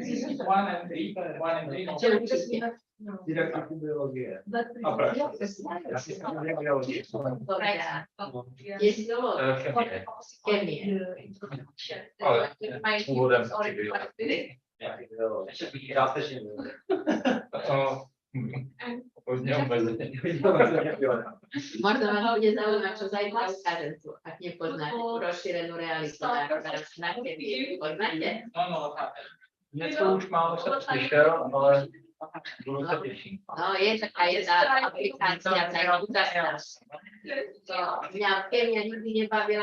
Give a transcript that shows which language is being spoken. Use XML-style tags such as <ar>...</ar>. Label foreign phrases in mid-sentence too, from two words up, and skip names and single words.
<cs>Didaktiku biologie. A praxe. Biologie. Chemie. Ale úvodem částečně.</cs> <sk>Možno vás bude zaujímať, čo zajtra ukážem tu, ak nepoznáte tú rozšírenú realitu národa. Poznáte?</sk> <cs>Něco už málo se slyšel, ale budu se těšit. No,</cs> <sk>je taká jedna aplikácia, mňa chemia nikdy nebavila,</sk>